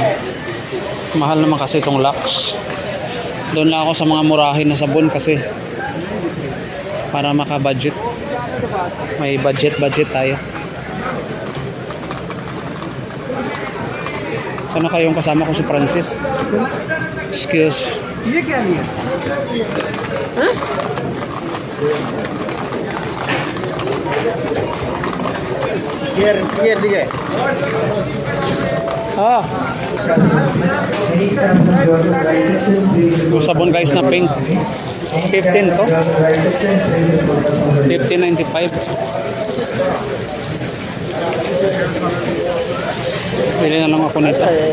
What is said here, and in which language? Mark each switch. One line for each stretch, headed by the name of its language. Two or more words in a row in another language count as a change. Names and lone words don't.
Filipino: Mahal naman kasi itong Lux. Doon lang ako sa mga murahin na sabon kasi para maka-budget. May budget tayo. Sana kayong kasama ko si Francis?
English: Excuse.
Hindi: ये क्या लिया हाँ? Clear दिया है
Filipino: Ah. Yung sabon guys na pink. 15 to. 15.95. Bili na lang ako nito.